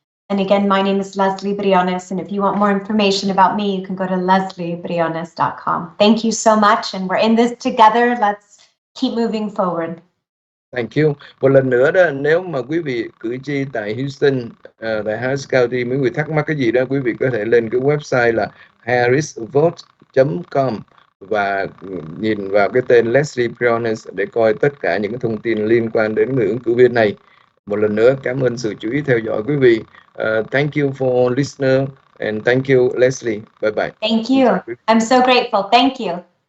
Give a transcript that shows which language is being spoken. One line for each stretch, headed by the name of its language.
English: And again, my name is Lesley Briones. And if you want more information about me, you can go to lesleybriones.com. Thank you so much. And we're in this together. Let's keep moving forward. Thank you.
Vietnamese: Một lần nữa đó, nếu mà quý vị cử tri tại Houston, tại Harris County, mấy người thắc mắc cái gì đó, quý vị có thể lên cái website là harrisvote.com và nhìn vào cái tên Lesley Briones để coi tất cả những cái thông tin liên quan đến người ứng cử viên này. Một lần nữa, cảm ơn sự chú ý theo dõi quý vị.
English: Thank you for listener And thank you, Lesley. Bye bye. Thank you. I'm so grateful. Thank you.